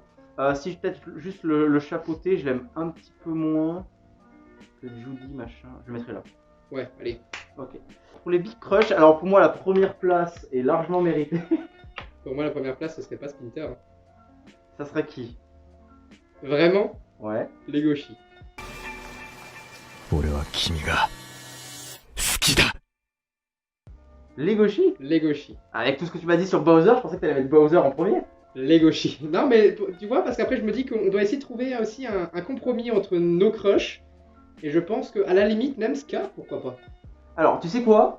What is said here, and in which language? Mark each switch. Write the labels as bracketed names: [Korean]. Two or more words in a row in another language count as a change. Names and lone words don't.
[French] Si je peut-être juste le chapeauté, je l'aime un petit peu moins que Judy, machin. Je le mettrai là. Ouais, allez. Ok. Pour les Big Crush, alors pour moi, la première place est largement méritée. Pour moi, la première place, ce serait pas Splinter. Hein. Ça serait qui? Vraiment, Ouais. Legoshi. [Japanese] 俺は君が好きだ [French] Legoshi? Legoshi. Avec tout ce que tu m'as dit sur Bowser, je pensais que t'allais mettre Bowser en premier. Legoshi. Non, mais tu vois, parce qu'après, je me dis qu'on doit essayer de trouver aussi un compromis entre nos crushs. Et je pense qu'à la limite, même Scar, pourquoi pas. Alors, tu sais quoi?